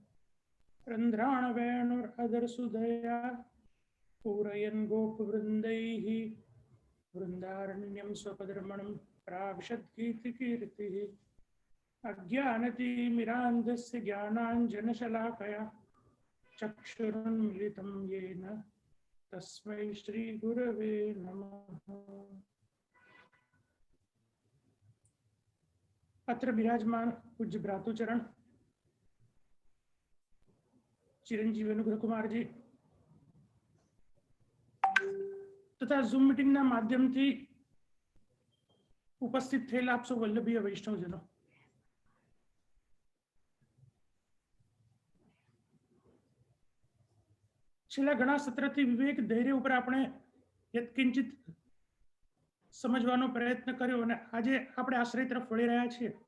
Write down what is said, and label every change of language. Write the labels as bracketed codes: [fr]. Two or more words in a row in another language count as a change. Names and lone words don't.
[sa] रन्ध्राणवेणुरदरसुधया पूरयन् गोपवृन्दैः वृन्दारण्यं स्वपदरमणं प्राविशद्गीतिकीर्तिः अज्ञानतिमिरान्धस्य ज्ञानाञ्जनशलाकया चक्षुरुन्मिलितं येन तस्मै श्रीगुरवे नमः। अत्र विराजमान पूज्य भ्रातुचरण चिरंजीवी अनुग्रह कुमार जी तथा [gu] ઝૂમ મીટિંગના માધ્યમથી ઉપસ્થિત થયેલા આપ સૌ વલ્લભીય વૈષ્ણવજનો, છેલ્લા ઘણા સત્રથી વિવેક ધૈર્ય ઉપર આપણે યત્કિંચિત સમજવાનો પ્રયત્ન કર્યો અને આજે આપણે આશ્રય તરફ વળી રહ્યા છીએ.